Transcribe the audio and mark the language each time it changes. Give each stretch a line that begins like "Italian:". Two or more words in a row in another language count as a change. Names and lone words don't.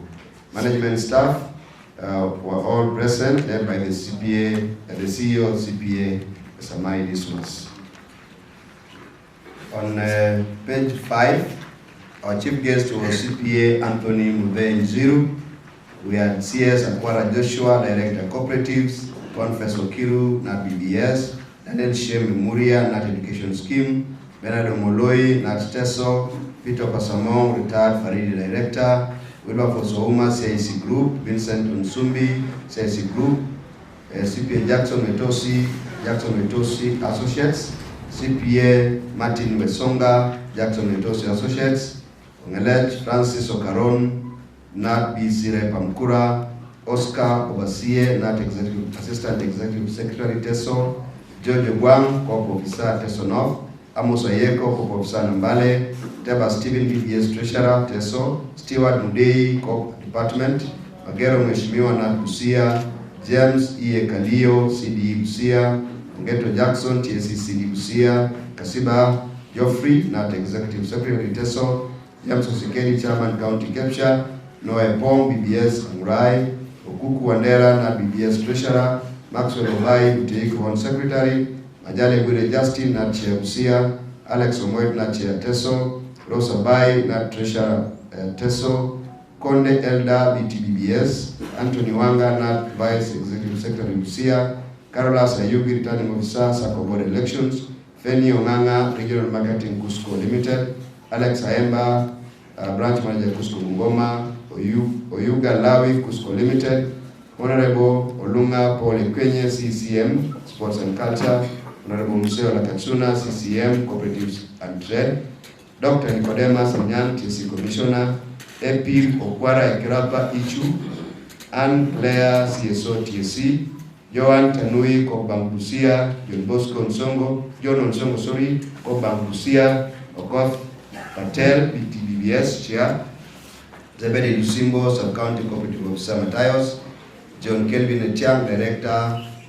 English: Management staff were all present, led by the CPA, the CEO of CPA, Samai Dismas. On page 5, our chief guest was CPA Anthony Mudhe Nziru. We had CS Akwara Joshua, Director Cooperatives, Confessor Kiru, NAT BBS, Daniel Shem Muria, NAT Education Scheme, Bernardo Moloi, NAT TESO, Peter Pasamong, retired Faridi Director, Wilberforce Ouma, CIC Group, Vincent Unsumbi, CIC Group, CPA Jackson Metosi Associates, CPA Martin Wesonga, Jackson Metosi Associates, Ongelech Francis Okaron, NAT BC Pamkura, Oscar Obasie, NAT Assistant Executive Secretary TESO, George Guang, Corp Officer TESO North, Amos Ayeko, Corp Officer Nambale, Teba Stephen BBS Treasurer TESO, Stewart Mudei, Corp Department, Magero Mheshimiwa NAT Busia, James E. Kalio, CDE Busia, Ngeto Jackson, TSC CD Busia, Kasiba Geoffrey, NAT Executive Secretary TESO, James Osikeli, Chairman County Capture, Noah Pong, BBS Amurai, Okuku Wandera, NAT BBS Treasurer, Maxwell Obai, Uteiko Home Secretary, Majale Bwire Justin, NAT Chair Busia, Alex Omoit, NAT Chair TESO, Rosa Bai, NAT Treasurer TESO, Konde Elda, BTBBS, Anthony Wanga, NAT Vice Executive Secretary Busia, Carolas Ayugi, Returning Officer, Sacco Board Elections, Feni Onganga, Regional Marketing Cusco Limited, Alex Aemba, Branch Manager Cusco Bungoma, Oyuga Lawi, Cusco Limited, Honorable Olunga Paul Ekwenye, CCM, Sports and Culture, Honorable Museo Lakachuna, CCM, Cooperatives and Trade, Dr. Nicodemus Anyan, TSC Commissioner, Epil Okwara Ekirapa Ichu, Anne Claire, CSO TSC, Joan Tanui, Kobang Busia, John Bosco Nsongo, Kobang Busia, Okoth Patel, BTBBS Chair, Zebedi Lusimbo, Sub-County Cooperative Officer Matayos, John Kelvin Etiang, Director,